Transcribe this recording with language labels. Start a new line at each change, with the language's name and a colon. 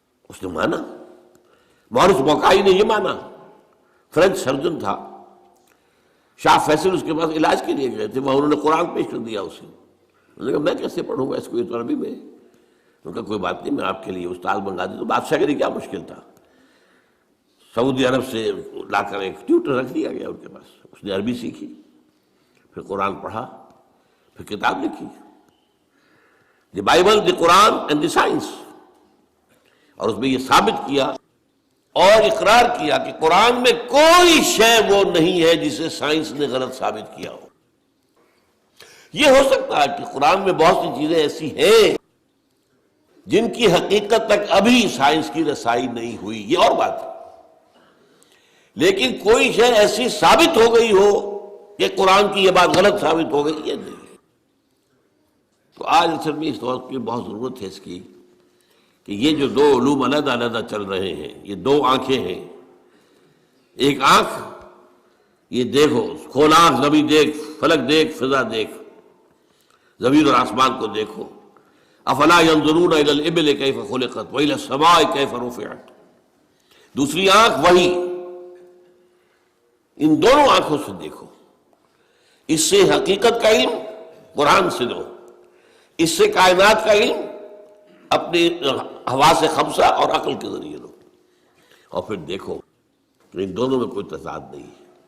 Urdu: اس نے مانا، مورس موقعی نے یہ مانا. فرینچ سرجن تھا، شاہ فیصل اس کے پاس علاج کے لیے گئے تھے، وہاں انہوں نے قرآن پیش کر دیا اسے. انہوں نے کہا میں کیسے پڑھوں گا اس کو، یہ تو عربی میں. انہوں نے کہا کوئی بات نہیں، میں آپ کے لیے استاد منگا دوں. تو بادشاہ کے لیے کیا مشکل تھا، سعودی عرب سے لا کر ایک ٹیوٹر رکھ دیا گیا ان کے پاس. اس نے عربی سیکھی، پھر قرآن پڑھا، پھر کتاب لکھی، the Bible, the Quran and the science. اور اس میں یہ ثابت کیا اور اقرار کیا کہ قرآن میں کوئی شے وہ نہیں ہے جسے سائنس نے غلط ثابت کیا ہو. یہ ہو سکتا ہے کہ قرآن میں بہت سی چیزیں ایسی ہیں جن کی حقیقت تک ابھی سائنس کی رسائی نہیں ہوئی، یہ اور بات ہے. لیکن کوئی شے ایسی ثابت ہو گئی ہو کہ قرآن کی یہ بات غلط ثابت ہو گئی، یہ نہیں. تو آج اصل میں اس وقت کی بہت ضرورت ہے اس کی کہ یہ جو دو علوم علیحدہ علیحدہ چل رہے ہیں، یہ دو آنکھیں ہیں. ایک آنکھ یہ دیکھو، کھول آنکھ، زمین دیکھ، فلک دیکھ، فضا دیکھ، زمین اور آسمان کو دیکھو.
Arabic: افلا ينظرون الى الابل كيف خلقت والى السماء كيف رفعت.
Urdu: دوسری آنکھ وہی. ان دونوں آنکھوں سے دیکھو. اس سے حقیقت کا علم قرآن سے لو، اس سے کائنات کا علم اپنی حواس خمسہ اور عقل کے ذریعے لو، اور پھر دیکھو کہ ان دونوں میں کوئی تضاد نہیں ہے.